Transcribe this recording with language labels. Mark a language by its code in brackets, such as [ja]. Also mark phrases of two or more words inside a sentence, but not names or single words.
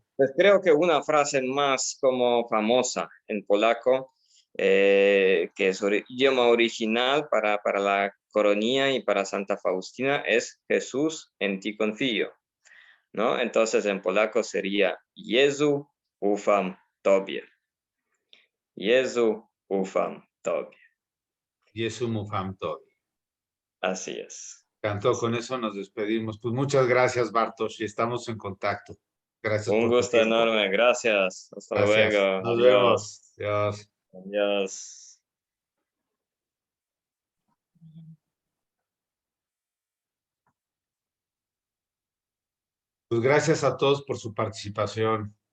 [es] Pues creo que una frase más como famosa en polaco, que es idioma original para la coronilla y para Santa Faustina, es Jesús, en ti confío, ¿no? Entonces en polaco sería [pl] Jezu, ufam tobie. Jezu, ufam tobie. Jesu Mufam Tobie. [es] Así es. Cantó, con eso nos despedimos. Pues muchas gracias, Bartosz, y estamos en contacto. Gracias Un por tu gusto tiempo. enorme. Gracias. Hasta Gracias. luego. Nos vemos. Adiós. Adiós. Adiós. Pues gracias a todos por su participación.